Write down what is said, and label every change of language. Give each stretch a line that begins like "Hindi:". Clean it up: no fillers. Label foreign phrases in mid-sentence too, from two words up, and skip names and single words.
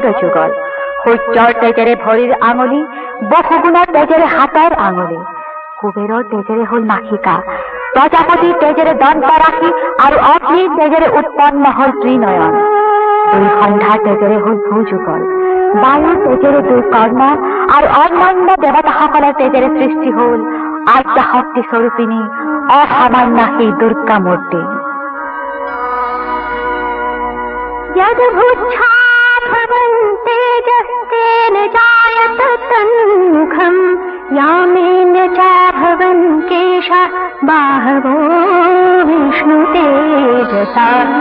Assamese: যুগল, সূৰ্যৰ তেজেৰে ভৰিৰ আঙুলি, বসুগুণৰ তেজেৰে হাতৰ আঙুলি, কুবেৰৰ তেজেৰে হল নাসিকা, প্ৰজাপতিৰ তেজেৰে দন্ত ৰাশি আৰু অগ্নিৰ তেজেৰে উৎপন্ন হল ত্ৰিনয়ন, দুই সন্ধ্যাৰ তেজেৰে হল ভূযুগল, বায়ুৰ তেজেৰে দুই কৰ্ণ আৰু অন্যান্য দেৱতাসকলৰ তেজেৰে সৃষ্টি হল আদ্য শক্তি স্বৰূপিণী অসামান্য সেই দুৰ্গা মূৰ্তি।
Sanskrit: तेजस्तेन जायत तन्मुखं यामेन च भवन् केशा बाहवो विष्णुतेजसा